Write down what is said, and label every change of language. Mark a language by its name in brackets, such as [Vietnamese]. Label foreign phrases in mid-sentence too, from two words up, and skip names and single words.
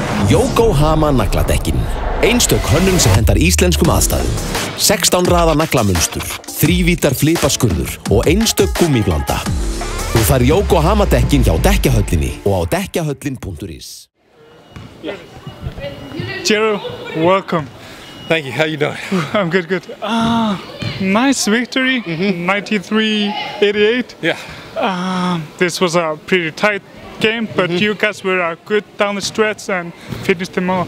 [Icelandic] Yokohama nagladekkin. Einstök hönnun sem hendar íslenskum aðstæðum. 16 raða naglamunstur, 3 vítar flipaskurður og einstök gúmmíblanda. Þú fær Yokohama dekkin hjá dekkjahöllinni og á dekkjahöllin.is. [English] Jero, welcome. Thank you. How you doing? I'm good, good. Nice victory, 93-88. Yeah. This was a pretty tight game, but you guys were good down the stretch and finished them off.